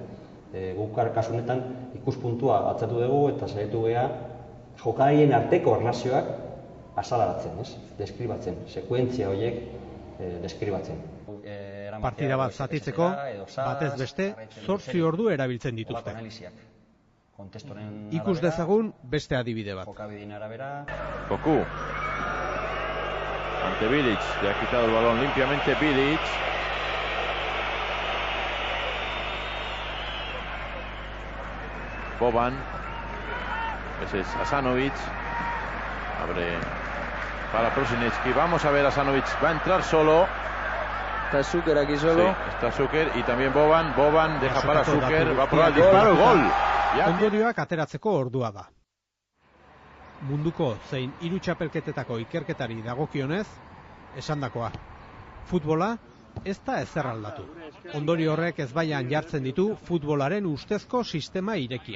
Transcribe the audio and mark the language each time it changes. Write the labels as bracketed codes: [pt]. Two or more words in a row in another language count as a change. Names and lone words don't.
[eu] Guk kasu honetan ikuspuntua atzatu dugu eta saiatu gea jokaleen arteko erlazioak azalaratzen, deskribatzen, sekuentzia horiek deskribatzen. Partida bat zatitzeko, batez beste, 8 ordu erabiltzen dituzte. Ikus dezagun beste adibide bat. [es] Cocu. Ante Bilic, le ha quitado el balón limpiamente Bilic. Boban. Ese es Asanovic. Abre para Prosinecki. Vamos a ver, Asanovic va a entrar solo. Está Zucker aquí solo. Sí, está Zucker y también Boban. Boban deja para Zucker. Va a probar el disparo. Gol. [eu] Ondorioak ateratzeko ordua da. Munduko zein 3 txapelketetako ikerketari dagokionez, esandakoa. Futbola ez da ezer aldatu. Ondorio horrek ezbaian jartzen ditu futbolaren ustezko sistema irekiak.